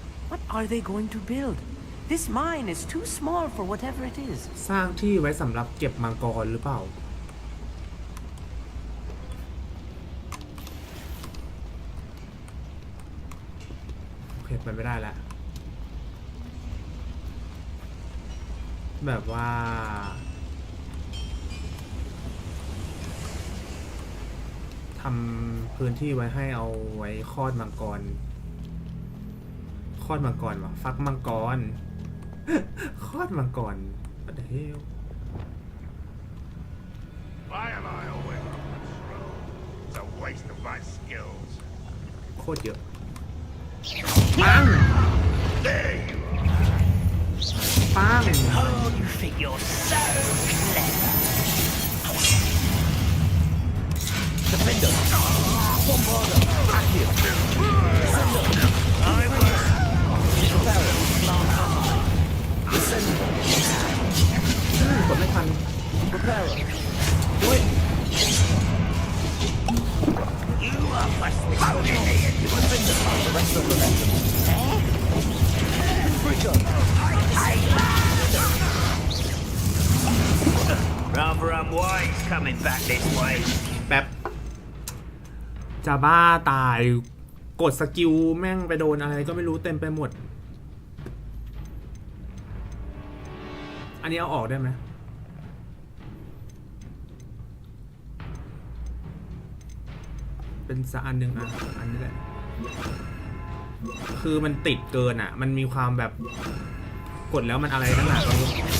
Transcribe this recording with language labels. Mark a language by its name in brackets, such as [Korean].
[English] What are they going to build? This mine is too small for whatever it is. [Thai] สร้างที่ไว้สำหรับเก็บมังกรหรือเปล่า โอเคไปไม่ได้แล้ว แบบว่าทำพื้นที่ไว้ให้เอาไว้คลอดมังกร คลอดมังกรวะฟักมังกร คลอดมังกร [English] What the hell Why am I always on patrol? It's a waste of my skills. [Thai] โคตรเยอะ ปัง [English] There you are. [Thai] ปัง [English] Oh, you think you're so clever. Defender! Bombarda! Accio! Descendo! I will. Reparo! Descendo! [Thai] กดไม่ทัน [English] Reparo! Do it! You are postponing me. Defender! The rest of the momentum. Confringo! Rather unwise coming back this way. [Thai] แป๊บ จะบ้าตาย กดสกิลแม่งไปโดนอะไรก็ไม่รู้เต็มไปหมด อันนี้เอาออกได้ไหมเป็นสักอันหนึ่งอ่ะอันนี้แหละคือมันติดเกินอ่ะมันมีความแบบกดแล้วมันอะไรตั้งหนาก็ไม่รู้